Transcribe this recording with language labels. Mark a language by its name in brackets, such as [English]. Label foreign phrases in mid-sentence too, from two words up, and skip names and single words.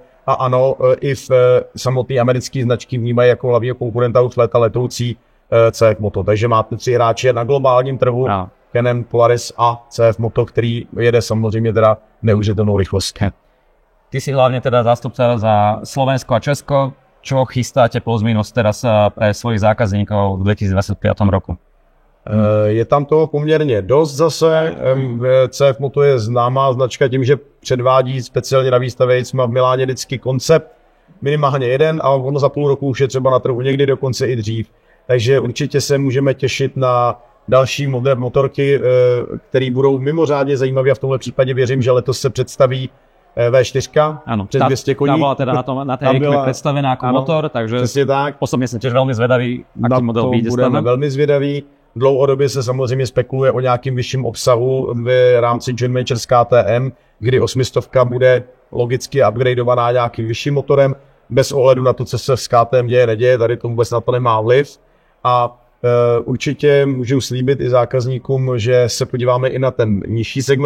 [Czech] A ano, i v samotné americké značky vnímají jako hlavního konkurenta už léta letoucí CF Moto. Takže máte 3 hráče na globálním trhu, Canon, Polaris a CF Moto, který jede samozřejmě teda neuvěřitelnou rychlostí. [Slovak] Ty si hlavne teda zástupca za Slovensko a Česko. Čo chystáte plus minus teraz pre svojich zákazníkov v 2025 roku? [Czech] Je tam toho poměrně dost zase. CF Moto je známá značka tím, že předvádí speciálně na výstavě jsme v Miláně vždycky koncept, minimálně jeden, a ono za půl roku už je třeba na trhu, někdy dokonce i dřív. Takže určitě se můžeme těšit na další motorky, které budou mimořádně zajímavé a v tomhle případě věřím, že letos se představí V4, [Slovak] áno, [Czech] přes 200 koní. [Slovak] Tá bola teda na tej EICME predstavená ako motor, takže osobne som tiež veľmi zvedavý, aký model vyjde z toho. [Czech] Budeme velmi zvědaví. Dlouhodobě se samozřejmě spekuluje o nějakým vyšším obsahu v rámci [English] joint venture [Czech] s KTM, kdy 800 bude logicky upgradeovaná nějakým vyšším motorem, bez ohledu na to, co se s KTM děje, neděje, tady to vůbec na to nemá vliv. A určitě můžu slíbit i zákazníkům, že se podíváme i na ten nižší segment.